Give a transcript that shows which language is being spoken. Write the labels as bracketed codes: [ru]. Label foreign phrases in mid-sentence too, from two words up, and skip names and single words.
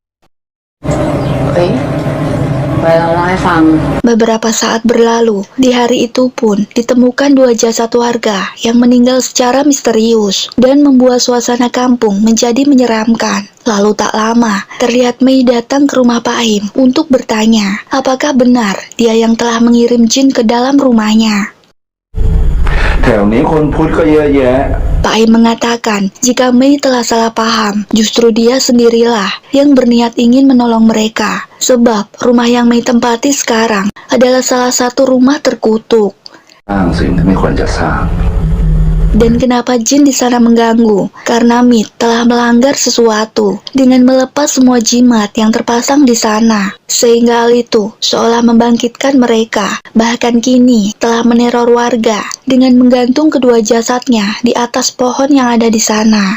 [id] Beberapa saat berlalu, di hari itu pun ditemukan 2 jasad warga yang meninggal secara misterius dan membuat suasana kampung menjadi menyeramkan. Lalu tak lama, terlihat Mei datang ke rumah Pak Him untuk bertanya apakah benar dia yang telah mengirim jin ke dalam rumahnya. [th] แถวนี้คนพุทธก็เยอะแยะ [id] Pak Him mengatakan jika Mei telah salah paham, justru dia sendirilah yang berniat ingin menolong mereka. Sebab rumah yang Mei tempati sekarang adalah salah satu rumah terkutuk. [th] สร้างสิ่งที่ไม่ควรจะสร้าง [id] Dan kenapa jin di sana mengganggu? Karena Mit telah melanggar sesuatu dengan melepas semua jimat yang terpasang di sana. Sehingga hal itu seolah membangkitkan mereka. Bahkan kini telah meneror warga dengan menggantung kedua jasadnya di atas pohon yang ada di sana.